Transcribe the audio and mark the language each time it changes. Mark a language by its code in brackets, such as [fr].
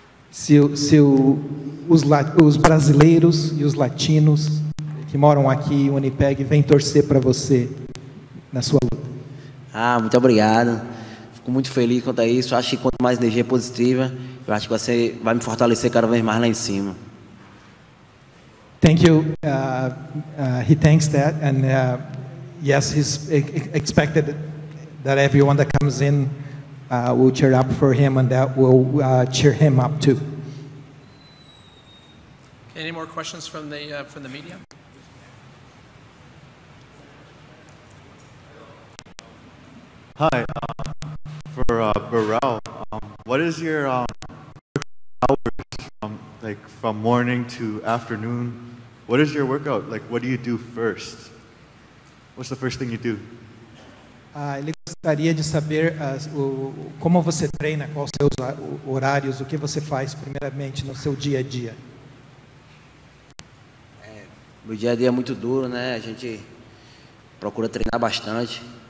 [pt] Se os brasileiros e os latinos que moram aqui em Winnipeg vêm torcer para você na sua luta? Muito obrigado. Fico muito feliz quanto a isso. Acho que quanto mais energia positiva, eu acho que você vai me fortalecer cada vez mais lá em cima. [en] Thank you. He thanks that, and yes, he's expected that everyone that comes in will cheer up for him, and that will cheer him up too. Any more questions from the media? Hi, for Barao, what is your hours from morning to afternoon? What is your workout? Like, what do you do first? What's the first thing you do? [pt] Ele gostaria de saber como você treina, quais os seus horários, o que você faz primeiramente no seu dia a dia. Meu dia a dia é muito duro, né? A gente procura treinar bastante.